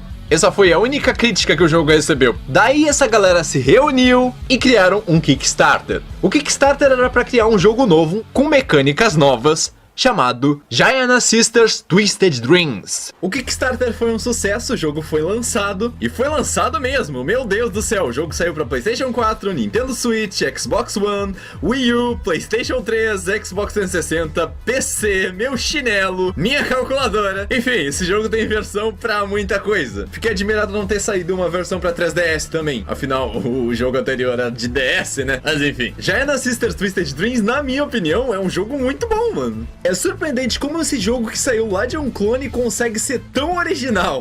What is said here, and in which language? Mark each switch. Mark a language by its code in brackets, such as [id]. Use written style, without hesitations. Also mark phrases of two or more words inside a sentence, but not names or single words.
[pt] Essa foi a única crítica que o jogo recebeu. Daí essa galera se reuniu e criaram um Kickstarter. O Kickstarter era para criar um jogo novo, com mecânicas novas, chamado Giant Sisters Twisted Dreams. O Kickstarter foi um sucesso, o jogo foi lançado, e foi lançado mesmo, meu Deus do céu. O jogo saiu para PlayStation 4, Nintendo Switch, Xbox One, Wii U, PlayStation 3, Xbox 360, PC, meu chinelo, minha calculadora. Enfim, esse jogo tem versão pra muita coisa. Fiquei admirado não ter saído uma versão pra 3DS também, afinal o jogo anterior era de DS, né? Mas enfim, Giant Sisters Twisted Dreams, na minha opinião, é um jogo muito bom, mano. É surpreendente como esse jogo que saiu lá de um clone consegue ser tão original.